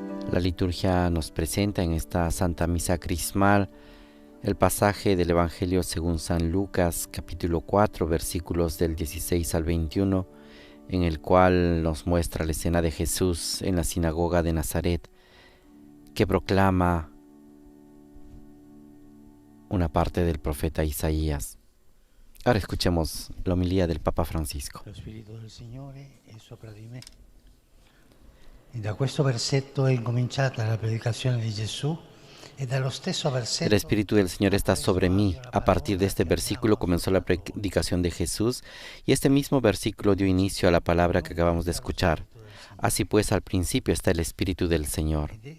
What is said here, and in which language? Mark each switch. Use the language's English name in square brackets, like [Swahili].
[Spanish] La liturgia nos presenta en esta Santa Misa Crismal el pasaje del Evangelio según San Lucas, capítulo 4, versículos del 16 al 21, en el cual nos muestra la escena de Jesús en la sinagoga de Nazaret, que proclama una parte del profeta Isaías. Ahora escuchemos la homilía del Papa Francisco. [Italian] Lo Spirito del Signore è sopra di me. E da questo versetto è incominciata la predicazione di Gesù. [Spanish] El Espíritu del Señor está sobre mí. A partir de este versículo comenzó la predicación de Jesús y este mismo versículo dio inicio a la palabra que acabamos de escuchar. Así pues, al principio está el Espíritu del Señor.